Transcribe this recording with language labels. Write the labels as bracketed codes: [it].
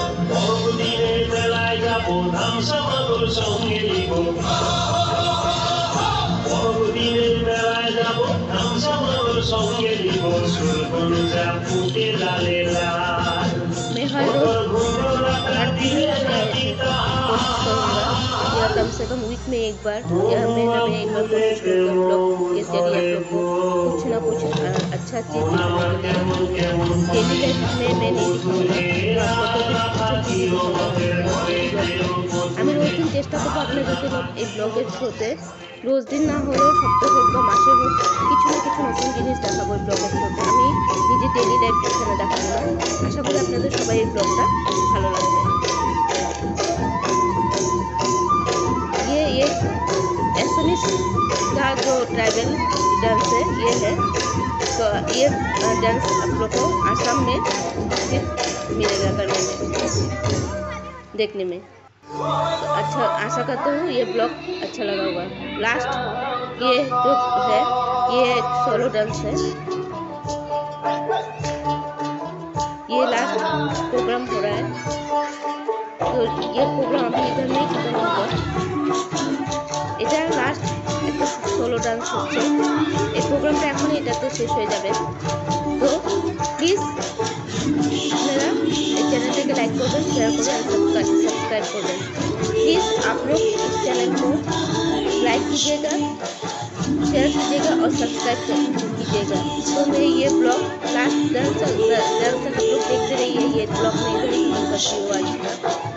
[bn] বড়দিনের মেলায় যাবো ধামসা মাদুর সঙ্গে নিব বড়দিনের মেলায় যাবো ধামসা মাদুর সঙ্গে নিব সুরবন যা ফুটে লালে লাল [hi] मैं हर दिन कोशिश करूँगा या कम से कम वीक में एक बार या महीना में एक बार कोशिश करूँगा ब्लॉग के जरिए आप लोग को कुछ ना कुछ अच्छा चीज़ दिखाने के लिए। डेली लाइफ में मैं नहीं दिखाऊँगा तो आप लोग को कुछ चीज़ें दिखाऊँगा। [bn] আমি রোজ দিন চেষ্টা করবো আপনাদেরকে এই ব্লগের থ্রুতে রোজ দিন না হলেও সপ্তাহে হোক বা মাসে হোক কিছু না কিছু নতুন জিনিস দেখাবো এই ব্লগের থ্রুতে। আমি নিজে ডেলি লাইফ এখানে দেখাবো না। আশা করি আপনাদের সবাই এই ব্লগটা ভালো লাগবে। [hi] ये एसएमएस का जो ट्राइबल डांस है ये है, तो ये डांस आप लोग को आसाम में सिर्फ मिलेगा करने में देखने में। तो अच्छा आशा करता हूँ ये ब्लॉग अच्छा लगा होगा। लास्ट ये जो है ये एक सोलो डांस है, ये लास्ट प्रोग्राम हो रहा है। तो ये प्रोग्राम अभी इधर नहीं खत्म होगा, [bn] এটা লাস্ট একটা সোলো ডান্স হচ্ছে। এই প্রোগ্রামটা এখন এটাতে শেষ হয়ে যাবে। তো প্লিজ আপনারা এই চ্যানেলটাকে লাইক করবেন, शेयर করবেন, सब्सक्राइब करবেं। [hi] प्लीज़ आप लोग इस चैनल को लाइक कीजिएगा, शेयर कीजिएगा और सब्सक्राइब कीजिएगा। तो मेरे ये ब्लॉग लास्ट डांस तक आप लोग देखते रहिए। ये ब्लॉग मैं इधर ही खत्म करती हूँ आज का।